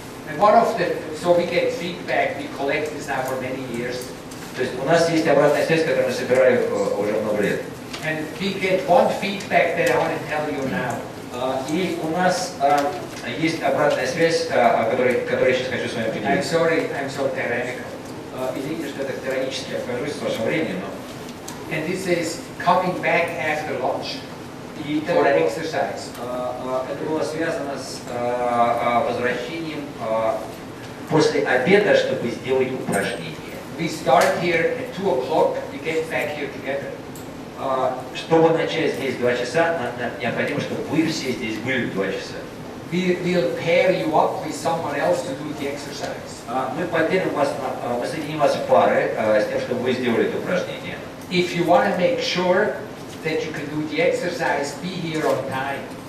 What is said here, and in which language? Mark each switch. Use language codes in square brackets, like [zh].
[en] And one of the, so we get feedback, we collect this now for many years. [ru] То есть у нас есть обратная связь, которую мы собирали уже много лет. [en] And we get one feedback that I want to tell you now. [ru] И у нас есть обратная связь, о которой я сейчас хочу с вами поделиться. [en] I'm sorry, I'm so tyrannical. [ru] Извините, что я так тиранически обхожусь с вашим временем, но... [en] And this is coming back after lunch for an exercise. [ru] Это было связано с возвращением после обеда, чтобы сделать упражнение. [en] We start here at 2 o'clock, we get back here together. [ru] Чтобы начать здесь 2 часа, необходимо, чтобы вы все здесь были в 2 часа. [en] We'll pair you up with someone else to do the exercise. [ru] Мы поделим вас, мы соединим вас в пары с тем, чтобы вы сделали это упражнение. [en] If you want to make sure that you can do the exercise, be here on time.